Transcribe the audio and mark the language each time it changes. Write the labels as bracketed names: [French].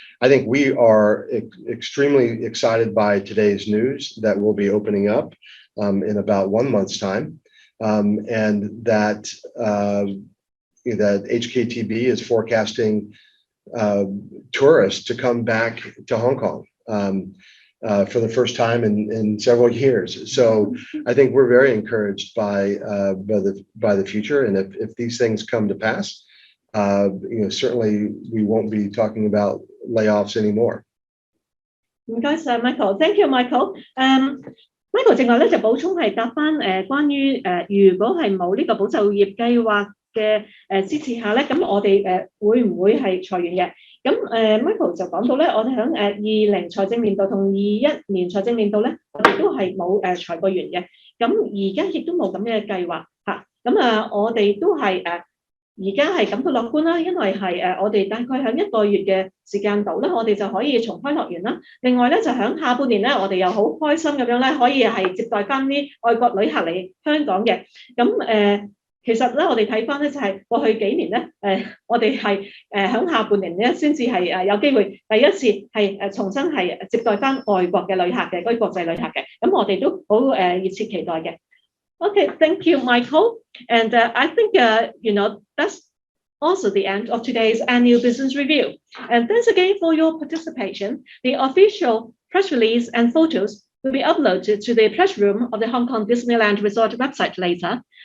[English] I think we are extremely excited by today's news that we'll be opening up in about 1 month's time, and that HKTB is forecasting tourists to come back to Hong Kong for the first time in several years. So I think we're very encouraged by the future, and if these things come to pass, certainly we won't be talking about layoffs anymore. [Cantonese] 唔該晒 Michael， [English] thank you Michael。 [Cantonese] Michael 正話咧就補充係答翻關於如果係冇呢個保就業計劃嘅支持下咧，咁我哋會唔會係裁員嘅？咁Michael 就講到咧，我哋喺20財政年度同21年財政年度咧，我哋都係冇裁過員嘅。咁而家亦都冇咁嘅計劃嚇。咁我哋都係而家係感到樂觀啦，因為係我哋大概喺1個月嘅時間度咧，我哋就可以重開樂園啦。另外咧，就喺下半年咧，我哋又好開心咁樣咧，可以係接待翻啲外國旅客嚟香港嘅。咁其實咧，我哋睇翻咧就係過去幾年咧，我哋係喺下半年咧先至係有機會第一次係重新係接待翻外國嘅旅客嘅嗰啲國際旅客嘅。咁我哋都好熱切期待嘅。 [English] Okay, thank you, Michael. And I think, that's also the end of today's annual business review. And thanks again for your participation. The official press release and photos will be uploaded to the press room of the Hong Kong Disneyland Resort website later.